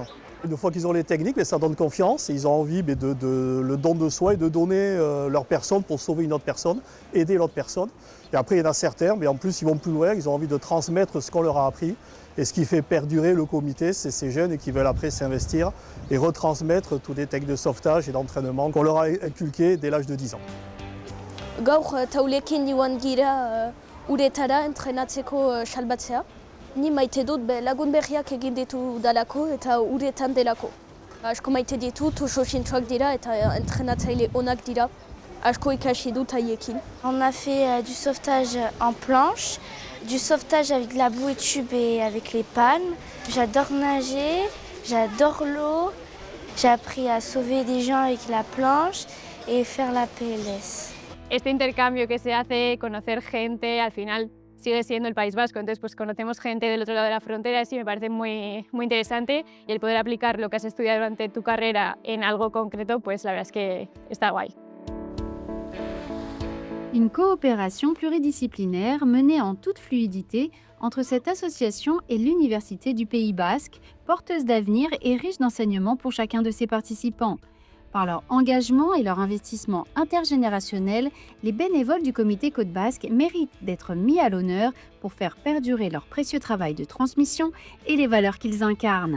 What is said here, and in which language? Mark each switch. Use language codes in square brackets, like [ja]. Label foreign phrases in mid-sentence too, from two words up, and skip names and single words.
[fr] Une fois qu'ils ont les techniques, ça donne confiance et ils ont envie le don de soi et de donner leur personne pour sauver une autre personne, aider l'autre personne. Et après il y en a certains, mais en plus ils vont plus loin, ils ont envie de transmettre ce qu'on leur a appris. Et ce qui fait perdurer le comité, c'est ces jeunes qui veulent après s'investir et retransmettre tous les techniques de sauvetage et d'entraînement qu'on leur a inculqués dès l'âge de 10 ans. [eu] Gaur taulekin joan gira uretara entrenatzeko salbatzea. Ni maite dut lagun berriak egin ditu dalako eta uretan delako. Asko maite ditut, oso zintzoak dira eta entrenatzaile onak dira. Asko ikasi dut haiekin. [fr] On a fait du sauvetage en planche, du sauvetage avec la bouée de tube et avec les palmes. J'adore nager, j'adore l'eau. J'ai appris à sauver des gens avec la planche et faire la PLS. [es] Este intercambio que se hace, conocer gente, al final sigue siendo el País Vasco, entonces pues conocemos gente del otro lado de la frontera y me parece muy interesante y el poder aplicar lo que has estudiado durante tu carrera en algo concreto, pues la verdad es que está guay. [fr] Une coopération pluridisciplinaire menée en toute fluidité entre cette association et l'Université du Pays Basque, porteuse d'avenir et riche d'enseignements pour chacun de ses participants. Par leur engagement et leur investissement intergénérationnel, les bénévoles du comité Côte Basque méritent d'être mis à l'honneur pour faire perdurer leur précieux travail de transmission et les valeurs qu'ils incarnent.